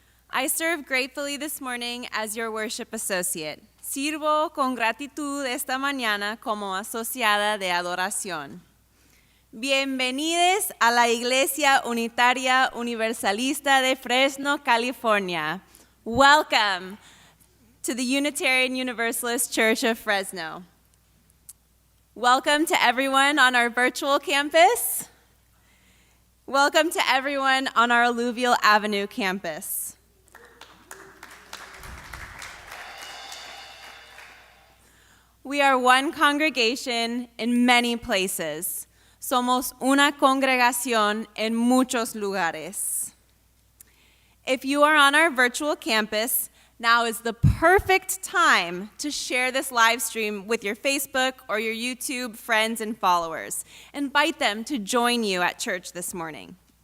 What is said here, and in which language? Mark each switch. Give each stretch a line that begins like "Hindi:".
English: I serve gratefully this morning as your worship associate.
Spanish: Sirvo con gratitud esta mañana como asociada de adoración. Bienvenidos a la Iglesia Unitaria Universalista de Fresno, California.
English: Welcome to the Unitarian Universalist Church of Fresno. Welcome to everyone on our virtual campus. Welcome to everyone on our Alluvial Avenue campus. We are one congregation in many places.
Spanish: Somos una congregación en muchos lugares.
English: If you are on our virtual campus, now is the perfect time to share this live stream with your Facebook or your YouTube friends and followers. Invite them to join you at church this morning.